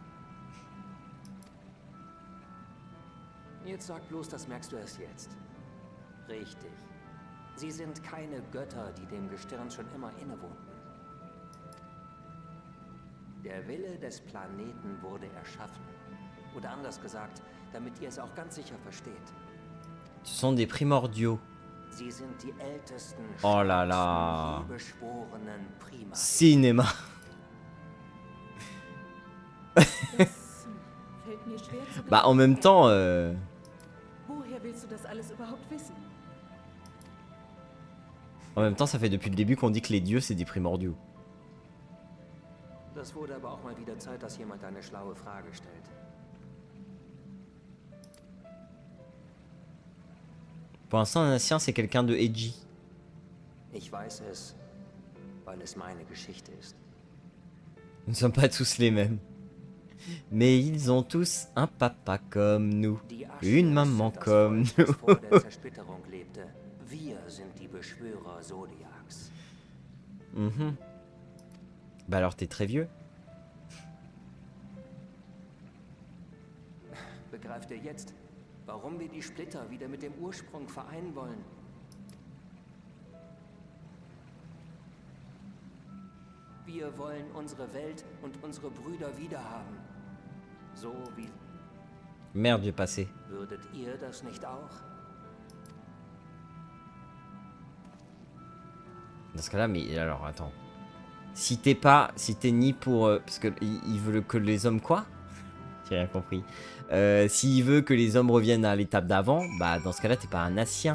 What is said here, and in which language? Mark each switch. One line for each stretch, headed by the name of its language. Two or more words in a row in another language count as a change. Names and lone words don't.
German: Jetzt sag bloß, das merkst du erst jetzt. Richtig. Sie sind keine Götter, die dem Gestirn schon immer innewohnten. Der Wille des Planeten wurde erschaffen. Oder anders gesagt, damit ihr es auch ganz sicher versteht.
French: Ce sont des primordiaux.
German: Sie sind die ältesten,
French: Oh là là.
German: beschworenen Primaten.
French: Cinéma.
German: Das fällt mir schwer zu
French: Bah en même temps,
German: Woher willst du das alles überhaupt wissen?
French: ça fait depuis le début qu'on dit que les dieux c'est des primordiaux.
German: Das wurde aber auch mal wieder Zeit, dass jemand eine schlaue Frage stellt.
French: Pour l'instant, un ancien c'est quelqu'un de edgy.
German: Ich weiß es, weil es meine Geschichte ist.
French: Nous ne sommes pas tous les mêmes. Mais ils ont tous un papa comme nous.
German: Die
French: Une
German: Aschers
French: maman
German: sind das
French: comme
German: Volk, das
French: nous.
German: vor der Zersplitterung lebte. Wir sind die Beschwörer Zodiacs. Mhm.
French: Bah alors t'es très vieux.
German: Begreift ihr jetzt, warum wir die Splitter wieder mit dem Ursprung vereinen wollen? Wir wollen unsere Welt und unsere Brüder wiederhaben. So wie...
French: Merde, j'ai passé.
German: Würdet ihr das nicht auch?
French: Dans ce cas-là, mais alors attends. Si t'es ni pour... parce que il veut que les hommes quoi? J'ai rien compris. S'il veut que les hommes reviennent à l'étape d'avant, bah dans ce cas-là, t'es pas un Nassien.